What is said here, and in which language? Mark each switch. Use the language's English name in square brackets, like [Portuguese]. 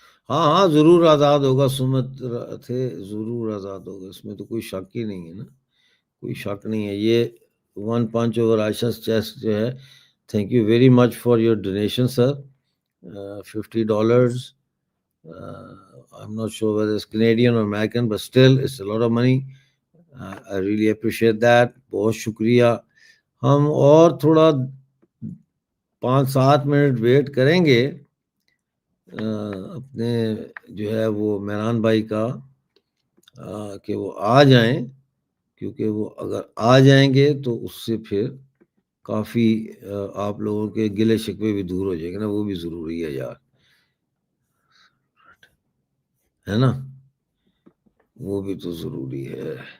[Urdu] ہاں ہاں ضرور آزاد ہوگا، سمت تھے ضرور آزاد ہوگا، اس میں تو کوئی شک ہی نہیں ہے نا، کوئی شک نہیں ہے. [English] یہ one punch over عائشہ chest جو ہے، thank you very much for your donation sir. $50. I'm not sure whether it's Canadian or American, but still it's a lot of money. I really appreciate that. [Urdu] بہت شکریہ. ہم اور تھوڑا 5-7 منٹ ویٹ کریں گے اپنے جو ہے وہ مہران بھائی کا کہ وہ آ جائیں، کیونکہ وہ اگر آ جائیں گے تو اس سے پھر کافی آپ لوگوں کے گلے شکوے بھی دور ہو جائیں گے نا، وہ بھی ضروری ہے یار، ہے نا، وہ بھی تو ضروری ہے.